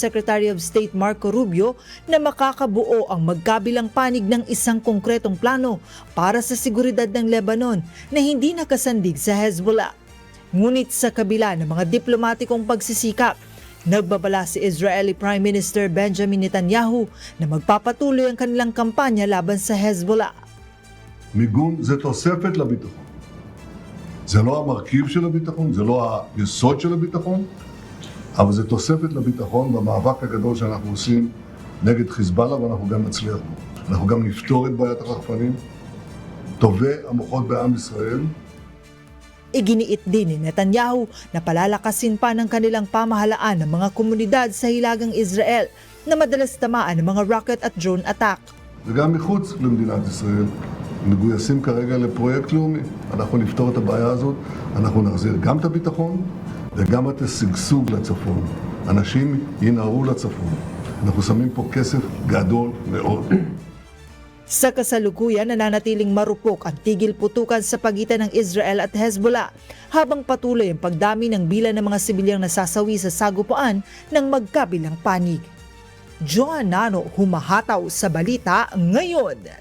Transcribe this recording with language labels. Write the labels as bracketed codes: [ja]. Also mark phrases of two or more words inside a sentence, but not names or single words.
[en] Secretary of State [tl] Marco Rubio na makakabuo ang magkabilang panig ng isang konkretong plano para sa seguridad ng Lebanon na hindi nakasandig sa Hezbollah. Ngunit sa kabila ng mga diplomatikong pagsisikap, nagbabala si [en] Israeli Prime Minister [tl] Benjamin Netanyahu na magpapatuloy ang kanilang kampanya laban sa Hezbollah. [he] מיגון זה תוספת לביטחון. זה לא המרכיב של הביטחון, זה לא היסוד של הביטחון, אבל זה תוספת לביטחון במאבק הגדול שאנחנו עושים נגד חיזבאללה, ואנחנו גם נצליח בו. אנחנו גם נפתור את בעיית הרחפנים, טובי המוחות בעם ישראל. [tl] Iginiit din ni Netanyahu na palalakasin pa ng kanilang pamahalaan ng mga komunidad sa hilagang Israel na madalas tamaan ng mga rocket at [en] drone attack. [he] וגם מחוץ למדינת ישראל מגויסים כרגע לפרויקט לאומי. אנחנו נפתור את הבעיה הזאת, אנחנו נחזיר גם את הביטחון וגם את השגשוג לצפון. אנשים ינערו לצפון. אנחנו שמים פה כסף גדול מאוד. [tl] Sa kasalukuyan, nananatiling marupok ang tigil putukan sa pagitan ng Israel at Hezbollah habang patuloy ang pagdami ng bilang ng mga sibilyang nasasawi sa sagupaan ng magkabilang panig. Joan Nano, humahataw sa balita ngayon.